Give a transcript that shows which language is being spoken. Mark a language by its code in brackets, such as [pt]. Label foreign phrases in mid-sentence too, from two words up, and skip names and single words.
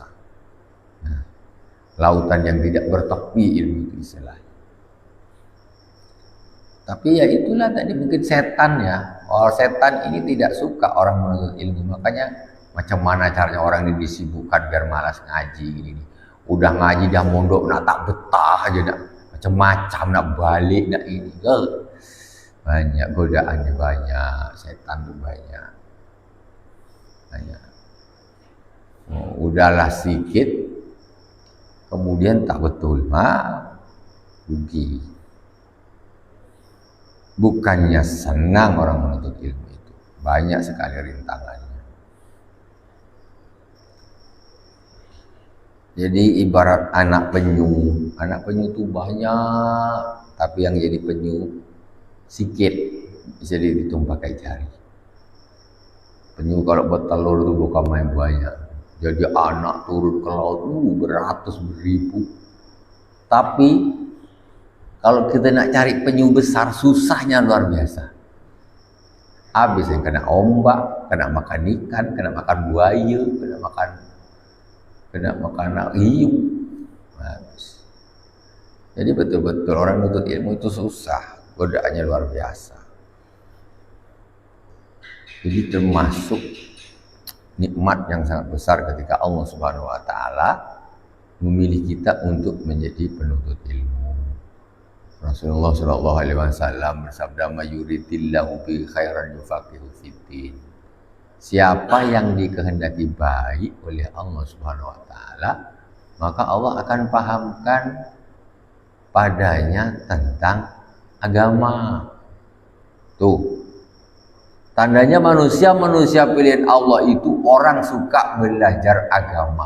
[id] Nah, lautan yang tidak bertepi ilmu itu istilahnya. Tapi ya itulah tadi mungkin setan ya. Setan ini tidak suka orang menuntut ilmu. Makanya macam mana caranya orang ini disibukkan biar malas ngaji gini. Udah ngaji dah mondok nak tak betah aja nak macam-macam, nak balik nak ini. Banyak godaannya, banyak setan tuh banyak. Udahlah sedikit kemudian tak betul, rugi. Bukannya senang orang menuntut ilmu itu, banyak sekali rintangannya. Jadi ibarat anak penyu itu banyak, tapi yang jadi penyu sikit, bisa dihitung pakai jari. Penyu kalau bertelur itu bukan main banyak. Jadi anak turun ke laut beratus beribu. Tapi kalau kita nak cari penyu besar, susahnya luar biasa. Habis yang kena ombak, kena makan ikan, kena makan buaya, kena makan hiu. Habis. Jadi betul-betul orang nuntut ilmu itu susah, godaannya luar biasa. Jadi termasuk nikmat yang sangat besar ketika Allah [ar] سبحانه وتعالى [id] memilih kita untuk menjadi penuntut ilmu. Rasulullah [ar] صلى الله عليه وسلم [id] bersabda, [ar] "ما يرد الله به خيرا يفقهه في الدين." [id] Siapa yang dikehendaki baik oleh Allah [ar] سبحانه وتعالى, [id] maka Allah akan pahamkan padanya tentang agama. Tuh. Tandanya manusia pilihan Allah itu orang suka belajar agama.